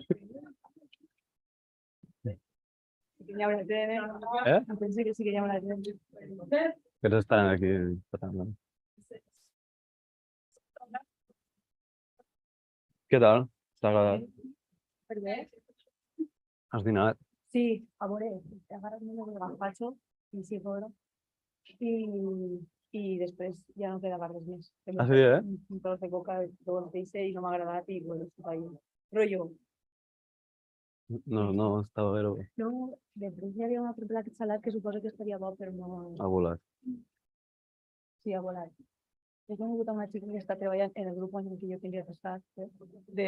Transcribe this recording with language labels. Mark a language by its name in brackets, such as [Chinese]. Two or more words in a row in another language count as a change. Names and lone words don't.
[Spanish] Pensé que sí que llama la atención. Pero están aquí. ¿Qué tal? [Catalan] ¿Està agradat? Has dinat? Sí, a veure, [Spanish] agarras menos de gazpacho y sí, bueno. Y después ya no quedaba [Catalan] res més. Ah, sí, eh? Un tros de coca, [Spanish] todo el [Catalan] peixe y no m'ha agradat i bueno, estic ahí. Rollo. No, estava bé. No, després hi havia un altre plat salat que suposo que estaria bo, però no... Ha volat. Sí, ha volat. He conegut una xica que està treballant en el grup en el que jo tindria que estar, de